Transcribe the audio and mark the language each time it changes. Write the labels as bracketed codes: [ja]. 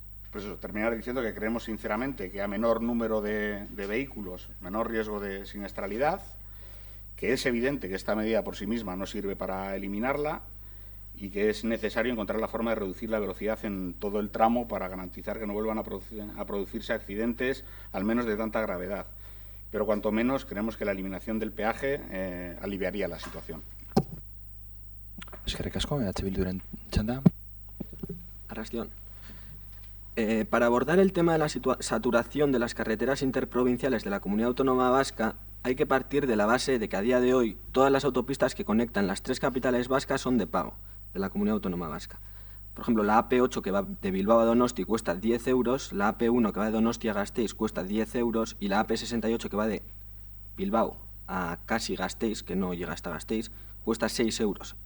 [es] Pues eso, terminar diciendo que creemos sinceramente que a menor número de vehículos, menor riesgo de siniestralidad, que es evidente que esta medida por sí misma no sirve para eliminarla y que es necesario encontrar la forma de reducir la velocidad en todo el tramo para garantizar que no vuelvan a producirse accidentes, al menos de tanta gravedad. Pero cuanto menos creemos que la eliminación del peaje aliviaría la situación. [eu] Eskerrik asko, Bilduren txanda. Arrastion. [es] Para abordar el tema de la saturación de las carreteras interprovinciales de la Comunidad Autónoma Vasca, hay que partir de la base de que a día de hoy todas las autopistas que conectan las 3 capitales vascas son de pago de la Comunidad Autónoma Vasca. Por ejemplo, la AP8 que va de Bilbao a Donosti cuesta 10 euros, la AP1 que va de Donosti a Gasteiz cuesta 10 euros y la AP68 que va de Bilbao a casi Gasteiz, que no llega hasta Gasteiz, cuesta 6 euros.